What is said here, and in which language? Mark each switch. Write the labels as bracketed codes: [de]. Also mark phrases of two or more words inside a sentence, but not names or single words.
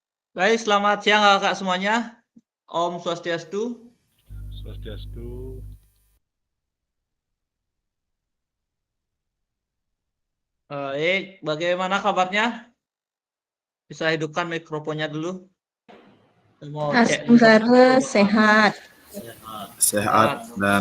[id] Baik, selamat siang kakak semuanya. [sa] Om Swastiastu. Swastiastu. [id] Baik, bagaimana kabarnya? Bisa hidupkan mikrofonnya dulu. Saya mau cek dulu satu Sementara apakah sehat. Sehat dan